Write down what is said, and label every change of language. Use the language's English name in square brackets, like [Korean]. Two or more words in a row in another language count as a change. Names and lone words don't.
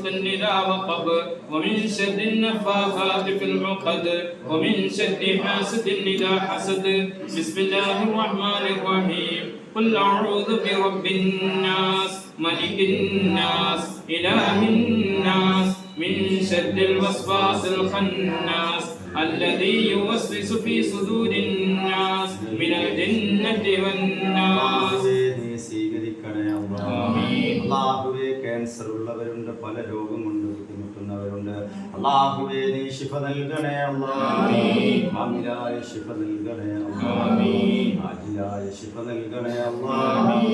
[Arabic] إذا وقب ومن شر النفاثات في العقد ومن شر حاسد إذا حسد بسم الله الرحمن الرحيم قل أعوذ برب الناس ملك الناس إله الناس من شر الوسواس الخناس الذي يوسوس في صدور الناس من الجنة والناس [Malayalam] അല്ലാഹുവേ ക്യാൻസർ ഉള്ളവരുണ്ട്, പല രോഗം കൊണ്ട് ബുദ്ധിമുട്ടുന്നവരുണ്ട്. അല്ലാഹുവേ നീ ശിഫ നൽകണേ അല്ലാഹ്. ആമിലായ ശിഫ നൽകണേ അല്ലാഹ്. ആജിലായ ശിഫ നൽകണേ അല്ലാഹ്.